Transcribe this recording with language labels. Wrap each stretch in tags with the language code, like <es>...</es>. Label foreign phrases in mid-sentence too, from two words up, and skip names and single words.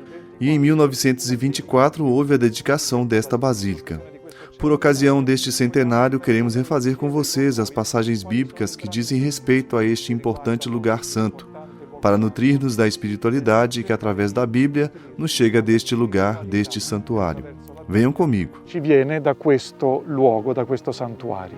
<pt>E em 1924 houve a dedicação desta basílica. Por ocasião deste centenário, queremos refazer com vocês as passagens bíblicas que dizem respeito a este importante lugar santo, para nutrir-nos da espiritualidade que, através da Bíblia, nos chega deste lugar, deste santuário. Venham comigo.</pt> <it>Ci viene da questo luogo, da questo santuario.</it>